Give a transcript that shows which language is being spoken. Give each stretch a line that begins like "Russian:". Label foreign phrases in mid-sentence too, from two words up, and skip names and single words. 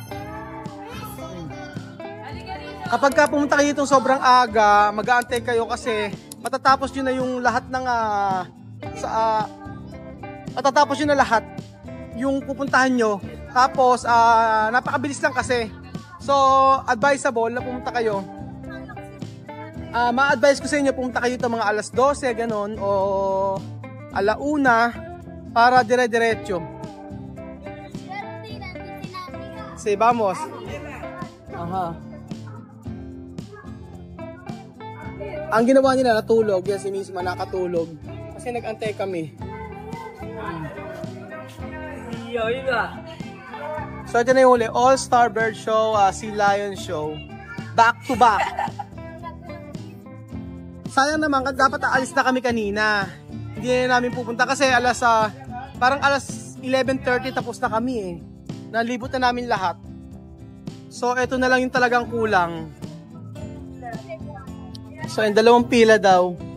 Filipino: Kapag ka pumunta kayo dito sobrang aga, mag-aantay kayo kasi matatapos nyo na yung lahat ng matatapos nyo na lahat yung pupuntahan nyo. Tapos napakabilis lang kasi. So advisable na pumunta kayo. Ma-advise ko sa inyo pumunta kayo dito mga alas 12 ganon o alauna para dire-diretso.
Spanish: Sí, vamos. Aha.
Filipino: Ang ginawa nila natulog, yan si Misma nakatulog kasi nag-antay kami. So ito na yung uli,
English: All-Star Bird Show, Sea Lion Show. Back to back.
Filipino: Sayang naman, dapat aalis na kami kanina. Hindi na namin pupunta kasi parang alas 11:30 tapos na kami eh. Nalibot na namin lahat. So ito na lang yung talagang kulang. So yung dalawang pila daw.